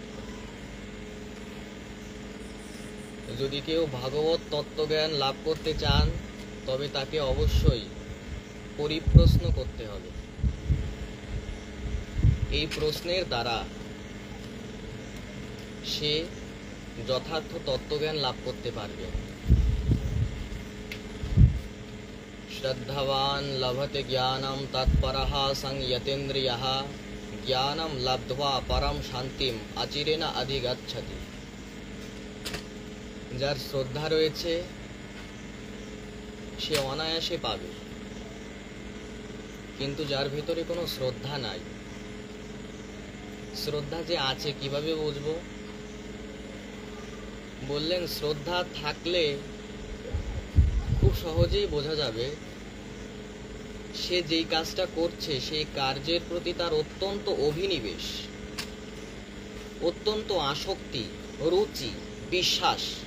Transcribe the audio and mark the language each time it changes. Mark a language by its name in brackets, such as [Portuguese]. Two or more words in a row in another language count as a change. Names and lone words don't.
[Bangla] যদি কেউ ভাগবত তত্ত্বজ্ঞান লাভ করতে চান তবে তাকে অবশ্যই পরিপ্রশ্ন করতে হবে। এই প্রশ্নের দ্বারা সে যথার্থ তত্ত্বজ্ঞান লাভ করতে পারবে। [Sanskrit] श्रद्धावान लभते ज्ञानम तत्परः संयतेन्द्रियः ज्ञानम लब्ध्वा परम शांतिम अचिरेण अधिगच्छति। [Bangla] যার শ্রদ্ধা রয়েছে সে অনায়াসে পাবে, কিন্তু যার ভিতরে কোনো শ্রদ্ধা নাই, শ্রদ্ধা যে আছে কিভাবে বুঝবো? বললেন শ্রদ্ধা থাকলে খুব সহজেই বোঝা যাবে সে যেই কাজটা করছে সেই কার্যের প্রতি তার অত্যন্ত অভিনিবেশ, অত্যন্ত আসক্তি, রুচি, বিশ্বাস।